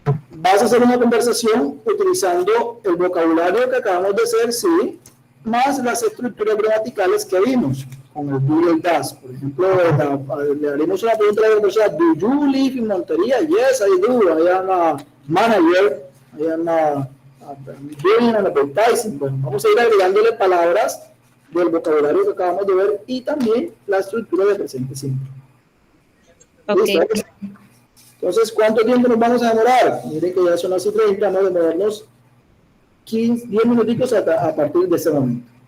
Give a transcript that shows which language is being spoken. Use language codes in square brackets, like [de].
[es] Vas a hacer una conversación utilizando el vocabulario que acabamos de hacer, sí, más las estructuras gramaticales que vimos. con el do y el does. Por ejemplo, le haremos una pregunta a la persona, [en] do you live in Montería? Yes, I do. I am a manager. I am doing an advertising. [es] Bueno, vamos a ir agregándole palabras del vocabulario que acabamos de ver y también la estructura de presente simple. [en] Okay. [es] ¿Listo? Entonces, ¿cuánto tiempo nos vamos a demorar? Miren que ya son las 7:30, vamos a demorarnos 10 minutitos a partir de ese momento.